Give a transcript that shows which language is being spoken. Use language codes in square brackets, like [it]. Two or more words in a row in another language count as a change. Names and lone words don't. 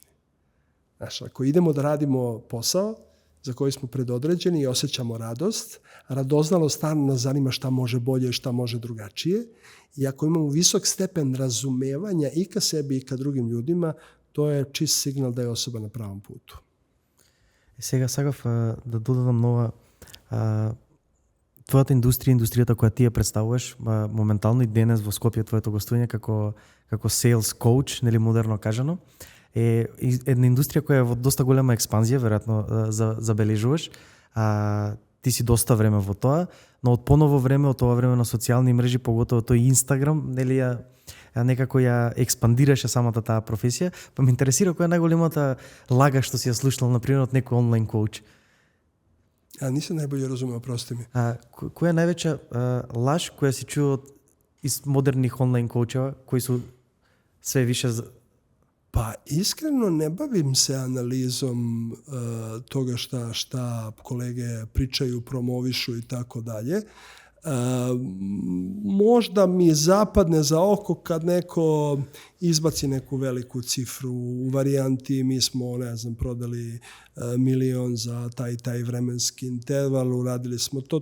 [sr] Znači, ako idemo da radimo posao za koji smo predodređeni i osjećamo radost, radoznalost stalno nas zanima šta može bolje i šta može drugačije. I ako imamo visok stepen razumevanja i ka sebi i ka drugim ljudima, to je čist signal da je osoba na pravom putu. [mk] Сега сакав да додадам нова твојата индустријата која ти ја представуваш моментално и денес во Скопје, твоето гостување како [en] sales coach, [mk] нели модерно кажано, е една индустрија која е во доста голема експанзија, веројатно забележуваш. Ти си доста време во тоа, но од поново време, од тоа време на социјални мрежи, поготово тој Инстаграм, нели некако ја експандираше самата таа професија, па ме интересира која е најголемата лага што си ја слушнал, например, од некој онлайн коуч. [sr] Нисам најбоље разумео, прости ми. [mk] Која е највеќа лаж која си [sr] чуo из модерних онлайн коучева, кои су све више... Pa iskreno ne bavim se analizom toga šta kolege pričaju, promovišu i tako dalje. Možda mi zapadne za oko kad neko izbaci neku veliku cifru u varijanti mi smo, prodali 1 milion za taj vremenski interval, uradili smo to.